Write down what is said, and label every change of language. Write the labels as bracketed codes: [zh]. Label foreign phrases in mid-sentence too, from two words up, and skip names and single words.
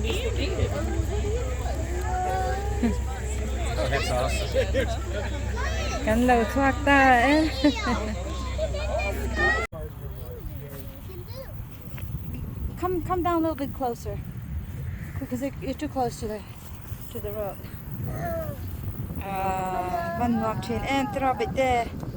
[en] Oh, that's awesome. [lus] Kan lo thuak ta eh. [en] Come down a little bit closer. Because you're too close to the road. One walk chain and drop it there.